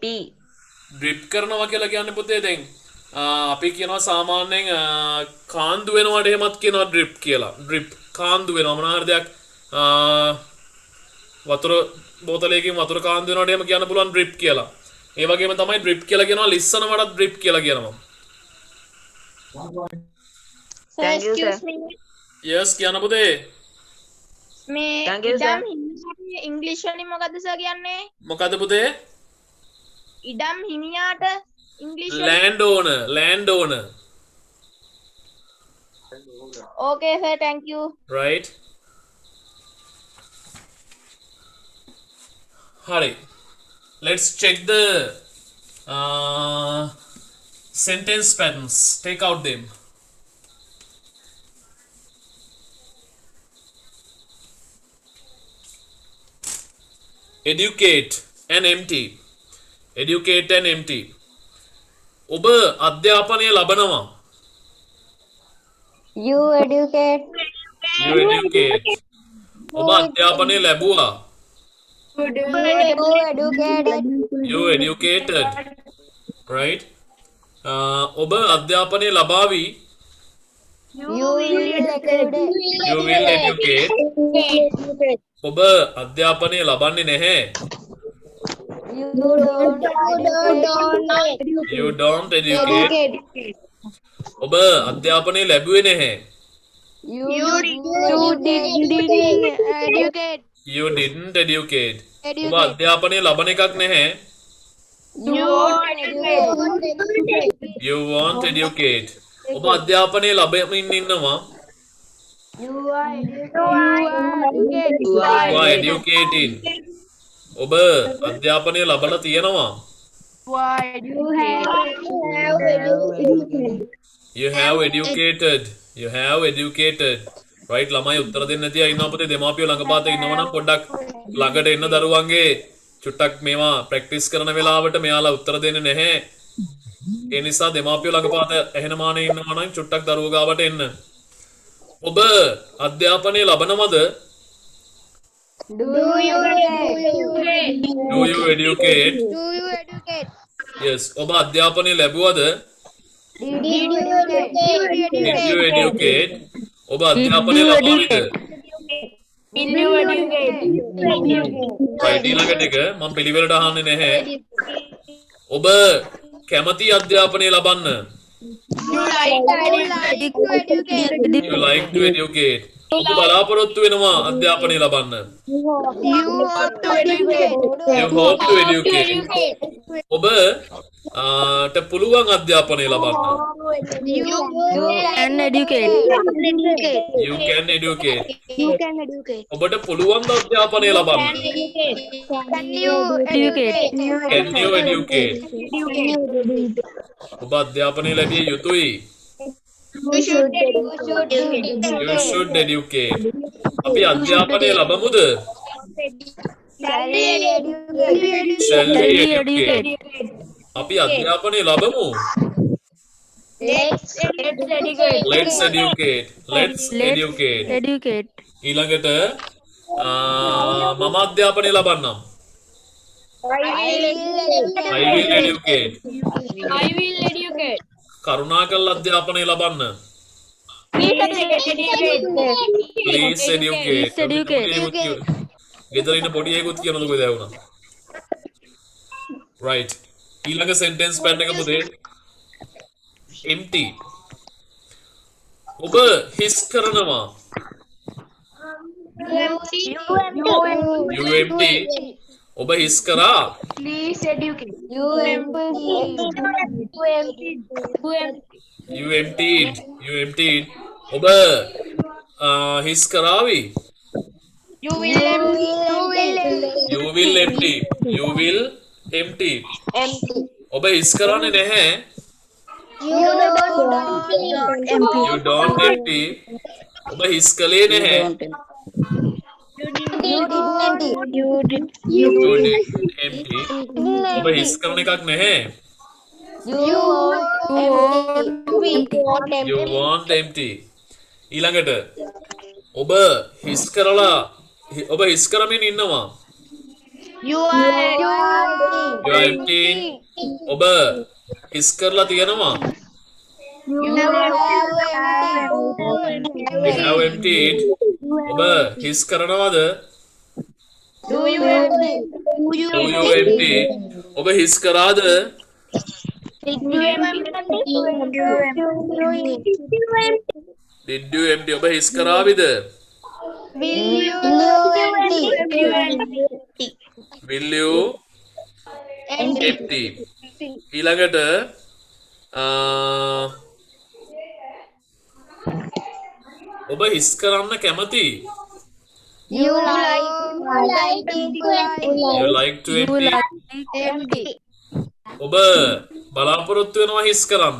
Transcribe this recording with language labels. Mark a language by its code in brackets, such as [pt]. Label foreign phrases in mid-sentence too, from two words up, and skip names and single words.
[si] ඩ්‍රිප් කරනවා කියලා කියන්නේ පුතේ දැන් අපි කියනවා සාමාන්‍යයෙන් කාන්දු වෙනවට එහෙමත් කියනවා ඩ්‍රිප් කියලා. ඩ්‍රිප් කාන්දු වෙනවා මොනවා හරි දෙයක් වතුර බෝතලයකින් වතුර කාන්දු වෙනවට එහෙම කියන්න පුළුවන් ඩ්‍රිප් කියලා. ඒ වගේම තමයි ඩ්‍රිප් කියලා කියනවා ලිස්සනවටත් ඩ්‍රිප් කියලා කියනවා. [en] Thank you, sir. [si] yes කියන්න පුතේ. මේ [en] Thank you, sir. [si] ඉඩම් ඉංග්‍රීසි වලින් මොකද්ද සර් කියන්නේ? මොකද පුතේ? ඉඩම් හිමියාට ඉංග්‍රීසි [en] land owner. Okay, sir. Thank you. right. Hurry. Let's check the sentence patterns. Take out them. Educate and empty. Educate and empty. [si] ඔබ අධ්‍යාපනය ලබනවා. [en] You educate. You educate. [si] ඔබ අධ්‍යාපනය ලැබුවා. [en] You educated. right. [si] ඔබ අධ්‍යාපනය ලබාවි. [en] You will You will educate. [si] ඔබ අධ්‍යාපනය ලබන්නේ නැහැ. [en] You don't educate. [si] ඔබ අධ්‍යාපනය ලැබුවේ නැහැ. [en] You didn't educate. You didn't educate. [si] ඔබ අධ්‍යාපනය ලබන එකක් නැහැ. [en] You won't educate. [si] ඔබ අධ්‍යාපනය ලබමින් ඉන්නවා. [en] You are educating. [si] ඔබ අධ්‍යාපනය ලබලා තියෙනවා. [en] You have educated. You have educated. [si] right ළමයි උත්තර දෙන්න නැති අය ඉන්නවා පුතේ. දෙමාපියෝ ළඟපාත ඉන්නවා නම් පොඩ්ඩක් ළඟට එන්න දරුවන්ගේ චුට්ටක් මේවා ප්‍රැක්ටිස් කරන වෙලාවට මෙයාලා උත්තර දෙන්නේ නැහැ. ඒ නිසා දෙමාපියෝ ළඟපාත එහෙනමානේ ඉන්නවා නම් චුට්ටක් දරුවෝ ගාවට එන්න. ඔබ අධ්‍යාපනය ලබනවද? [en] Do you educate? Do you educate? Do you educate? Yes. [si] ඔබ අධ්‍යාපනය ලැබුවද? [en] Did you educate? Did you educate? [si] ඔබ අධ්‍යාපනය ලබාවිද? [en] Did you educate? [si] right ඊළඟට එක මම පිළිවෙලට අහන්නේ නැහැ. ඔබ කැමති අධ්‍යාපනය ලබන්න? [en] You like to educate? You like to educate. [si] ඔබ බලාපොරොත්තු වෙනවා අධ්‍යාපනය ලබන්න. [en] You hope to educate? You hope to educate. [si] ඔබ ට පුළුවන් අධ්‍යාපනය ලබන්න. [en] You can educate? You can educate. You can educate? [si] ඔබට පුළුවන් අධ්‍යාපනය ලබන්න. [en] Can you educate? Can you educate? [si] ඔබ අධ්‍යාපනය ලැබිය යුතුයි. [en] You should You should educate. [si] අපි අධ්‍යාපනය ලබමුද? [en] Shall we educate? Shall we educate? [si] අපි අධ්‍යාපනය ලබමු. [en] Let's educate. Let's educate. Let's educate. Educate. [si] ඊළඟට මම අධ්‍යාපනය ලබන්නම්. [en] I will educate. I will educate. [si] කරුණාකරලා අධ්‍යාපනය ලබන්න. [en] Please educate. Please educate. [si] ගෙදර ඉන්න පොඩි අයෙකුත් කියනද කොහෙද වුණා? right. ඊළඟ [en] sentence pattern [si] එක පුතේ empty. ඔබ හිස් කරනවා. [en] You empty. [si] ඔබ හිස් කරා. [en] Please educate. You You emptied. You emptied. [si] ඔබ හිස් කරාවි. [en] You will You will empty. You will empty. [si] ඔබ හිස් කරන්නේ නැහැ. [en] You You don't empty. [si] ඔබ හිස් කළේ නැහැ. [en] You didn't empty. [si] ඔබ හිස් කරන එකක් නැහැ. [en] You want empty. [si] ඊළඟට ඔබ හිස් කරලා ඔබ හිස් කරමින් ඉන්නවා. [en] You are You are empty. [si] ඔබ හිස් කරලා තියෙනවා. [en] You have emptied. [si] ඔබ හිස් කරනවද? [en] Do you Do you empty? [si] ඔබ හිස් කරාද? [en] Did you empty? [si] ඔබ හිස් කරාවිද? [en] Will you empty? [si] ඊළඟට ඔබ හිස් කරන්න කැමති? [en] You like You like to empty? empty. [si] ඔබ බලාපොරොත්තු වෙනවා හිස් කරන්න.